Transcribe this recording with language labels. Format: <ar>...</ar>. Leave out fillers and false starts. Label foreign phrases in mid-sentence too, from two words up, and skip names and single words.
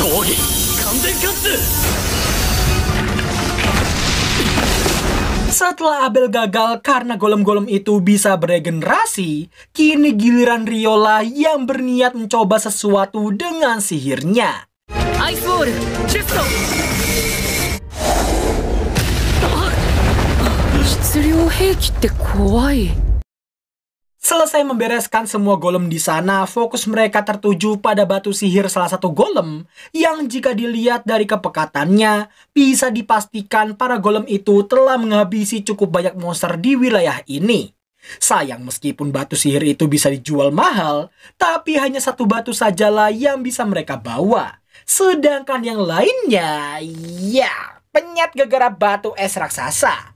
<id>Setelah Abel gagal karena golem-golem itu bisa beregenerasi, kini giliran Riola yang berniat mencoba sesuatu dengan sihirnya.</id> <ja>Ice Ball, Chesto! 質量兵器って怖い。</ja> <id>Selesai membereskan semua golem di sana, fokus mereka tertuju pada batu sihir salah satu golem yang jika dilihat dari kepekatannya, bisa dipastikan para golem itu telah menghabisi cukup banyak monster di wilayah ini. Sayang meskipun batu sihir itu bisa dijual mahal, tapi hanya satu batu sajalah yang bisa mereka bawa, Sedangkan yang lainnya, ya, penyet gara-gara batu es raksasa.</id>